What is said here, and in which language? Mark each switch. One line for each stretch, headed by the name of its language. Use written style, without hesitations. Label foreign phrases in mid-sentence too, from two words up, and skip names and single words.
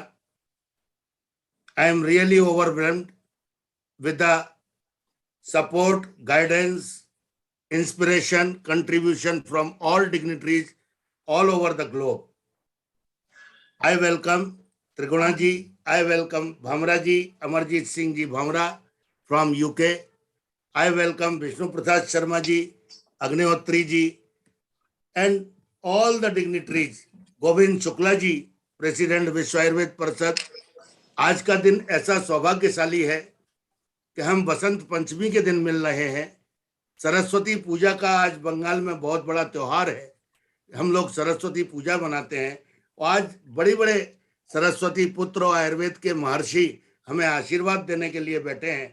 English: I am really overwhelmed with the support, guidance, inspiration, contribution from all dignitaries all over the globe. I welcome Triguna ji, I welcome Bhamra ji, Amarjeet ji Bhamra from UK. I welcome Vishnu Prasad Sharma ji, Agnihotri ji, and all the dignitaries.
Hindi: गोविंद शुक्ला जी, प्रेसिडेंट विश्व आयुर्वेद परिषद। आज का दिन ऐसा सौभाग्यशाली है कि हम बसंत पंचमी के दिन मिल रहे हैं। सरस्वती पूजा का आज बंगाल में बहुत बड़ा त्योहार है। हम लोग सरस्वती पूजा मनाते हैं और आज बड़े बड़े सरस्वती पुत्र और आयुर्वेद के महर्षि हमें आशीर्वाद देने के लिए बैठे हैं।